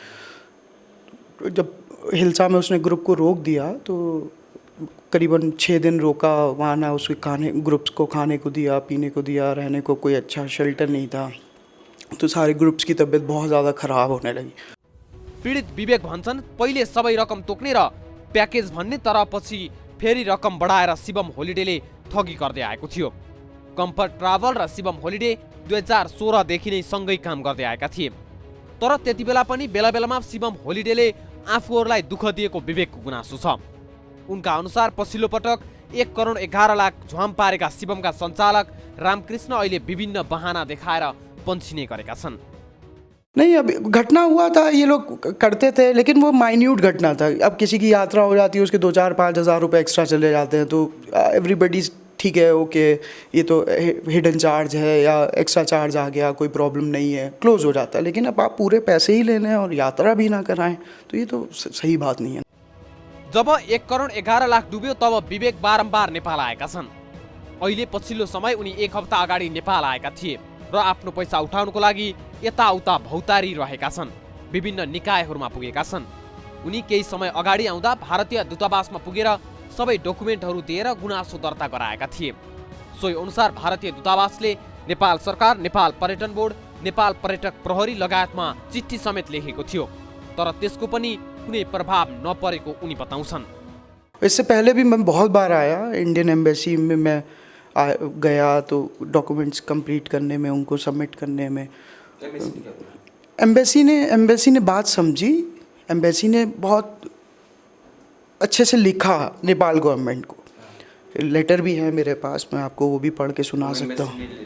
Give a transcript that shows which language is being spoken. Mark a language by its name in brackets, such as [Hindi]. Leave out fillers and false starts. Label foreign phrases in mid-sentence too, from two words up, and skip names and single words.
[Hindi] जब हिल्सा में उसने ग्रुप को रोक दिया तो करीबन 6 दिन रोका, वहाँ ना उसके खाने, ग्रुप्स को खाने को दिया, पीने को दिया, रहने को कोई अच्छा शेल्टर नहीं था। तो सारे ग्रुप्स की तबीयत बहुत ज़्यादा खराब होने लगी। [Nepali] पीडित विवेक भन्छन् पहिले सबै रकम तोक्ने र प्याकेज भन्ने, तर पछि फेरि रकम बढाएर शिवम होलिडेले ठगी गर्दै आएको थियो। कम्फर्ट ट्राभल र शिवम होलिडे 2016 देखि नै सँगै काम गर्दै आएका थिए। तर त्यतिबेला पनि बेला बेलामा शिवम होलिडेले आफूहरूलाई दुःख दिएको विवेकको गुनासो छ। उनका अनुसार पछिल्लो पटक 1 करोड 11 लाख झ्वाम पारेका शिवमका सञ्चालक रामकृष्ण अहिले विभिन्न बहाना देखाएर पन्छिने गरेका छन्। [Hindi] नहीं, अब घटना हुआ था, ये लोग करते थे, लेकिन वो माइन्यूट घटना था। अब किसी की यात्रा हो जाती है, उसके 2-4-5 हज़ार रुपये एक्स्ट्रा चले जाते हैं, तो एवरीबडी ठीक है, ओके, ये तो [English] hidden charge [Hindi] है या [English] extra charge [Hindi] आ गया, कोई प्रॉब्लम नहीं है, क्लोज हो जाता है। लेकिन अब आप पूरे पैसे ही ले लें और यात्रा भी ना कराएं, तो ये तो सही बात नहीं है। [Nepali] जब 1 करोड 11 लाख डुब्यो तब विवेक बारम्बार नेपाल आएका छन्। अहिले पछिल्लो समय उनी 1 हप्ता अगाडि नेपाल आएका थिए र आफ्नो पैसा उठाउनको लागि यताउता भौतारी रहेका छन्। विभिन्न निकायहरूमा पुगेका छन्। उनी केही समय अगाडि आउँदा भारतीय दूतावासमा पुगेर सबै डकुमेन्टहरू दिएर गुनासो दर्ता गराएका थिए। सोही अनुसार भारतीय दूतावासले नेपाल सरकार, नेपाल पर्यटन बोर्ड, नेपाल पर्यटक प्रहरी लगायतमा चिठी समेत लेखेको थियो, तर त्यसको पनि कुनै प्रभाव नपरेको उनी बताउँछन्। [Hindi] इससे पहले भी मैं बहुत बार आया, इंडियन एम्बेसी में मैं गया, तो [English] documents complete [Hindi] करने में, उनको सबमिट करने में एम्बेसी ने बात समझी। एम्बेसी ने बहुत अच्छे से लिखा नेपाल गवर्नमेंट को, लेटर भी है मेरे पास, मैं आपको वो भी पढ़ के सुना सकता हूँ।